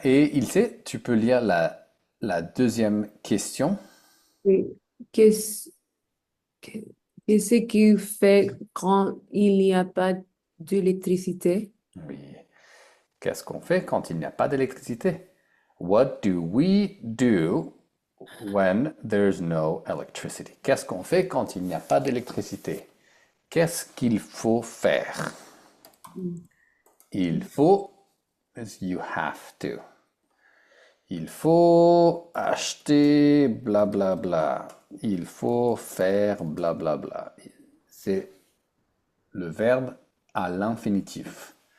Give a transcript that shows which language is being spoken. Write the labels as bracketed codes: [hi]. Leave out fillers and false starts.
[fr] Et il sait, tu peux lire la deuxième question. Oui. Qu'est-ce que- qu'est-ce qui fait quand il n'y a pas d'électricité? Oui. Qu'est-ce qu'on fait quand il n'y a pas d'électricité? [en] What do we do when there's no electricity. [fr] Qu'est-ce qu'on fait quand il n'y a pas d'électricité? Qu'est-ce qu'il faut faire? Il faut, [en] you have to. [fr] Il faut acheter blablabla. Bla, bla. Il faut faire blablabla. Bla, bla. C'est le verbe à l'infinitif.